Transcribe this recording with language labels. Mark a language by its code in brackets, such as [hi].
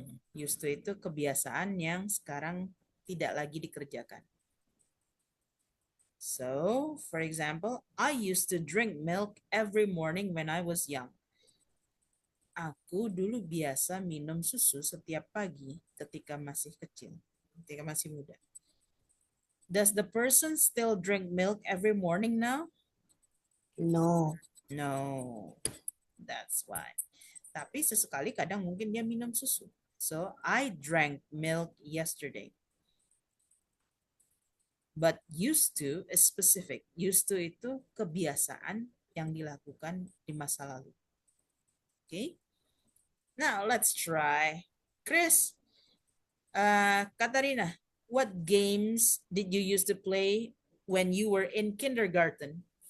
[id] Used to itu kebiasaan yang sekarang tidak lagi dikerjakan. [en] So, for example, I used to drink milk every morning when I was young. [id] Aku dulu biasa minum susu setiap pagi ketika masih kecil, ketika masih muda. [en] Does the person still drink milk every morning now? No. No, that's why. [id] Tapi sesekali kadang mungkin dia minum susu. [en] So, I drank milk yesterday. But used to is specific. [id] Used to itu kebiasaan yang dilakukan di masa lalu. [en] Okay? Now, let's try. Chris, Katarina, what games did you used to play when you were in kindergarten?